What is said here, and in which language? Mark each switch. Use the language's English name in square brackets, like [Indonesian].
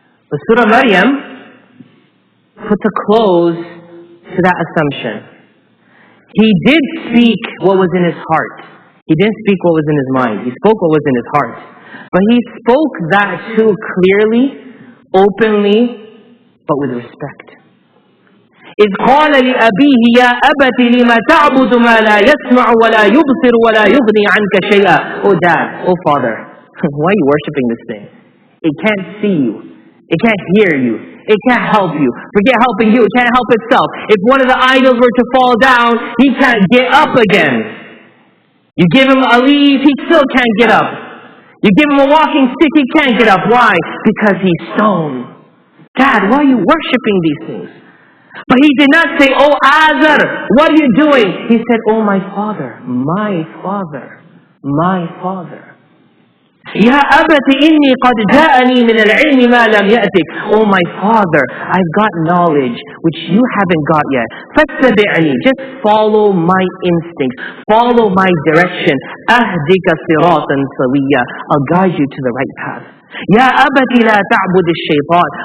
[English] But Surah Maryam puts a close to that assumption. He did speak what was in his heart. He didn't speak what was in his mind. He spoke what was in his heart. But he spoke that too clearly, openly, but with respect. [Arabic] إذ قال لأبيه يا أبت لما تعبد ما لا يسمع ولا يبصر ولا يغني عنك شيئا. [English] Oh dad, oh father, why are you worshipping this thing? It can't see you. It can't hear you. It can't help you. Forget helping you. It can't help itself. If one of the idols were to fall down, he can't get up again. You give him a leaf, he still can't get up. You give him a walking stick, he can't get up. Why? Because he's stone. Dad, why are you worshipping these things? But he did not say, oh Azhar, what are you doing? He said, oh my father, my father, my father. [Arabic] يا أبت إني قد جاءني من العلم ما لم يأتك. [English] Oh my father, I've got knowledge which you haven't got yet. [Arabic] فاتبعني, [English] just follow my instincts, follow my direction. [Arabic] أهدك صراطا سويا, [English] I'll guide you to the right path. [Arabic] يا أبت لا تعبد الشيطان.